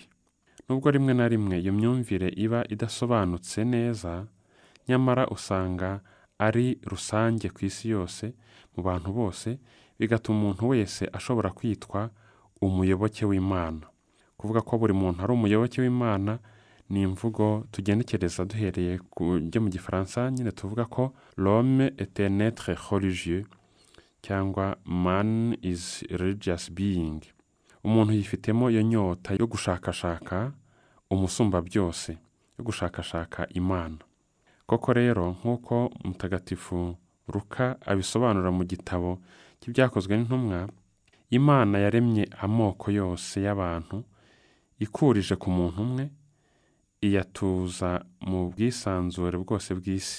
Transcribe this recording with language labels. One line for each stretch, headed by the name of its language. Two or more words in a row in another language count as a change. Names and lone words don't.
Kinyarwanda: Nubwo rimwe na rimwe iyo myumvire iba idasobanutse neza, nyamara usanga ari rusange ku isi yose mu bantu bose, bigatuma umuntu wese ashobora kwitwa umuyoboke w'Imana. Kuvuga ko buri muntu ari umuyoboke w'Imana ni imvugo tugenekereza duhereye ku byo mu Gifaransa nyine tuvuga ko
French: l'homme est un être religieux
Kinyarwanda: cyangwa
English: man is religious being.
Kinyarwanda: Umuntu yifitemo iyo nyota yo gushakashaka umusumba byose, yo gushakashaka Imana. Koko rero nk'uko Mutagatifu Luka abisobanura mu gitabo cy'ibyakozwe n'intumwa, Imana yaremye amoko yose y'abantu ikurije ku muntu umwe, iyatuza mu bwisanzure bwose bw'isi.